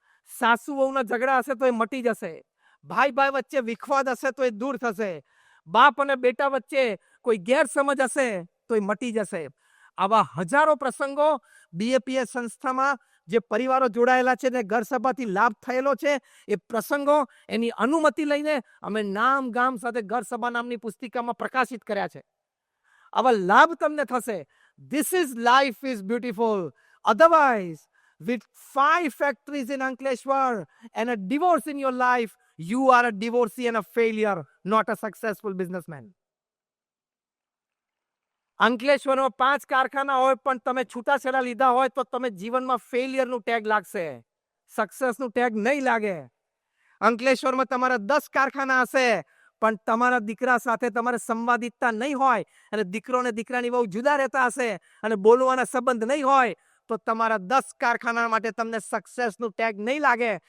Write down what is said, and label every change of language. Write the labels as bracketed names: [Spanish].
[Gujarati] સાસુ વહુના ઝઘડા હશે તો એ મટી જશે, ભાઈ ભાઈ વચ્ચે વિખવાદ હશે તો એ દૂર થશે, બાપ અને બેટા વચ્ચે કોઈ ગેરસમજ હશે તો એ મટી જશે. આવા હજારો પ્રસંગો બીએપીએસ સંસ્થામાં જે પરિવારો જોડાયેલા છે ને ઘર સભાથી લાભ થયેલો છે, એ પ્રસંગો એની અનુમતિ લઈને અમે નામ ગામ સાથે ઘર સભા નામની પુસ્તિકામાં પ્રકાશિત કર્યા છે. આવા લાભ તમને થશે. [English] This is life is beautiful. Otherwise, with 5 factories in Ankleshwar and a divorce in your life, you are a divorcee and a failure, not a successful businessman. [Gujarati] અંકલેશ્વરમાં 5 કારખાના હોય પણ તમે છૂટાછેડા લીધા હોય તો તમે જીવનમાં ફેલિયરનું ટેગ લાગશે, સક્સેસનું ટેગ નહીં લાગે. અંકલેશ્વરમાં તમારા 10 કારખાના હશે પણ તમારા દીકરા સાથે તમારે સંવાદિતતા નહીં હોય, અને દીકરો અને દીકરાની બહુ જુદા રહેતા હશે અને બોલવાના સંબંધ નહીં હોય, તો તમારા 10 કારખાના માટે તમને સક્સેસનું ટેગ નહીં લાગે.